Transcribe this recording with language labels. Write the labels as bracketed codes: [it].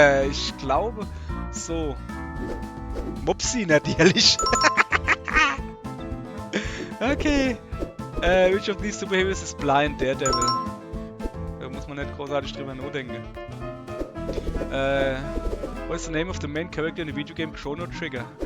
[de] Ich glaube so. Mopsi natürlich. [en] Okay. Which of these superheroes is blind? Daredevil. [de] Da muss man nicht großartig drüber nachdenken. [en] What's the name of the main character in the video game Chrono Trigger?